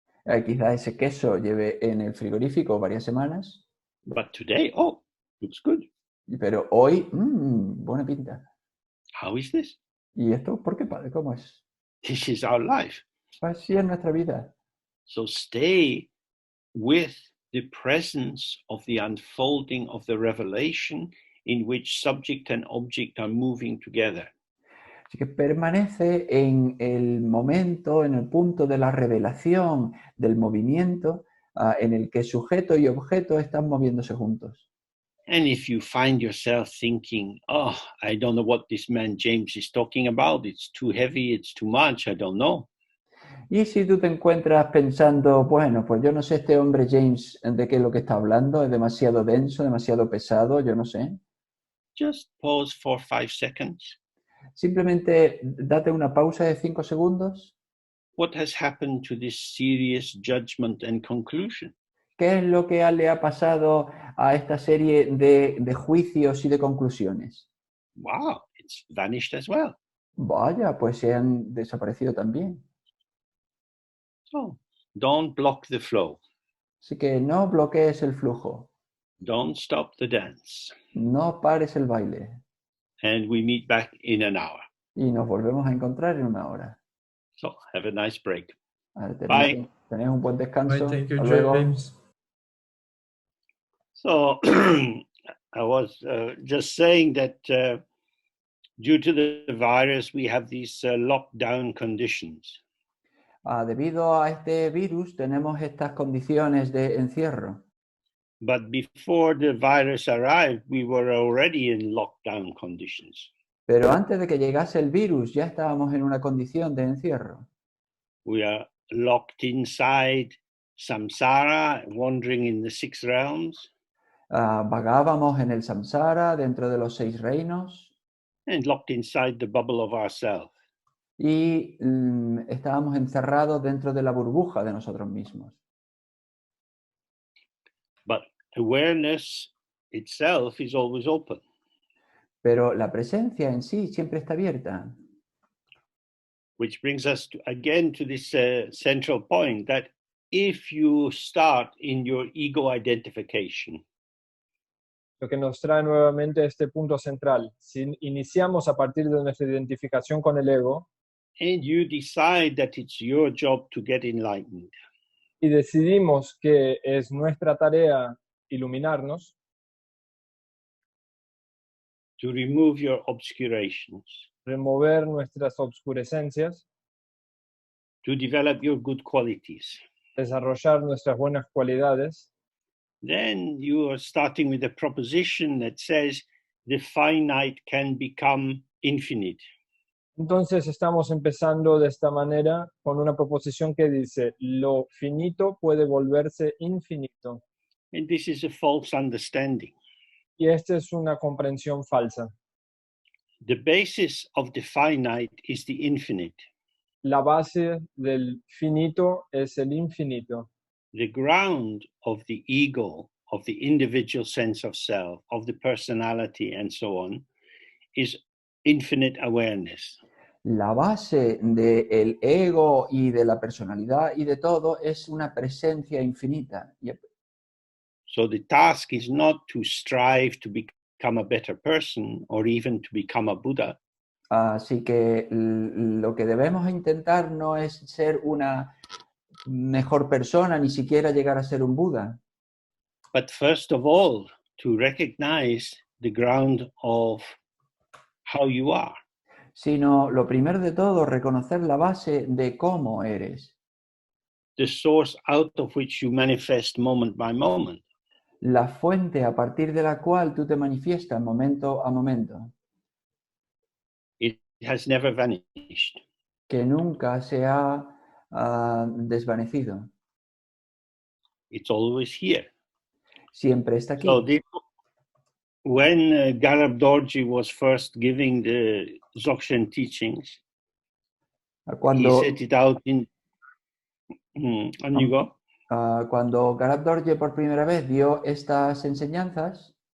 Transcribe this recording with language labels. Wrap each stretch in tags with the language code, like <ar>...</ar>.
<es>Quizá ese queso lleve en el frigorífico varias semanas.</es> <en>But today, oh, looks good.</en> <es>Pero hoy, buena pinta.</es> <en>How is this?</en> <es>¿Y esto por qué, padre? ¿Cómo es?</es> <en>This is our life.</en> <es>Así es nuestra vida.</es> <en>So stay with the presence of the unfolding of the revelation in which subject and object are moving together.</en> <es>Así que permanece en el momento, en el punto de la revelación, del movimiento, en el que sujeto y objeto están moviéndose juntos.</es> <en>And if you find yourself thinking, oh, I don't know what this man James is talking about, it's too heavy, it's too much, I don't know.</en> <es>Y si tú te encuentras pensando, bueno, pues yo no sé este hombre James de qué es lo que está hablando, es demasiado denso, demasiado pesado, yo no sé.</es> <en>Just pause for 5 seconds.</en> <es>Simplemente date una pausa de 5 segundos.</es> <en>What has happened to this serious judgment and conclusion?</en> <es>¿Qué es lo que le ha pasado a esta serie de juicios y de conclusiones?</es> <en>Wow, it's vanished as well.</en> <es>Vaya, pues se han desaparecido también.</es> <en>So don't block the flow.</en> <es>Así que no bloquees el flujo.</es> <en>Don't stop the dance.</en> <es>No pares el baile.</es> <en>And we meet back in an hour.</en> <es>Y nos volvemos a encontrar en 1 hora.</es> <en>So have a nice break. Bye.</en> <es>Tenés un buen descanso.</es> <en>Bye, thank you,</en> <es>Hasta luego.</es> <en>James. So I was just saying that due to the virus, we have these lockdown conditions.</en> <es>Debido a este virus, tenemos estas condiciones de encierro.</es> <en>But before the virus arrived, we were already in lockdown conditions.</en> <es>Pero antes de que llegase el virus, ya estábamos en una condición de encierro.</es> <en>We are locked inside samsara, wandering in the 6 realms.</en> <es>Vagábamos en el samsara, dentro de los 6 reinos.</es> <en>And locked inside the bubble of ourselves.</en> <es>Y estábamos encerrados dentro de la burbuja de nosotros mismos.</es> <en>But awareness itself is always open.</en> <es>Pero la presencia en sí siempre está abierta.</es> <en>Which brings us again to this central point that if you start in your ego identification,</en> <es>Lo que nos trae nuevamente a este punto central. Si iniciamos a partir de nuestra identificación con el ego</es> <en>and you decide that it's your job to get enlightened,</en> <es>y decidimos que es nuestra tarea iluminarnos,</es> <en>to remove your obscurations,</en> <es>remover nuestras obscurescencias,</es> <en>to develop your good qualities,</en> <es>desarrollar nuestras buenas cualidades,</es> <en>then you are starting with a proposition that says the finite can become infinite.</en> <es>Entonces estamos empezando de esta manera con una proposición que dice, lo finito puede volverse infinito.</es> <en>And this is a false understanding.</en> <es>Y esta es una comprensión falsa.</es> <en>The basis of the finite is the infinite.</en> <es>La base del finito es el infinito.</es> <en>The ground of the ego, of the individual sense of self, of the personality, and so on, is infinite awareness.</en> <es>La base del ego y de la personalidad y de todo es una presencia infinita.</es> <en>So the task is not to strive to become a better person or even to become a Buddha.</en> <es>Así que lo que debemos intentar no es ser una mejor persona, ni siquiera llegar a ser un Buda.</es> <en>But first of all, to recognize the ground of how you are.</en> <es>Sino lo primero de todo, reconocer la base de cómo eres.</es> <en>The source out of which you manifest moment by moment.</en> <es>La fuente a partir de la cual tú te manifiestas momento a momento.</es> <en>It has never vanished.</en> <es>Que nunca se ha desvanecido.</es> <en>It's always here.</en> <es>Siempre está aquí.</es> <en>So when Garab Dorji was first giving the Dzogchen teachings, he set it out in... and you go?</en> <es>Cuando Garab Dorje por primera vez dio estas enseñanzas,</es>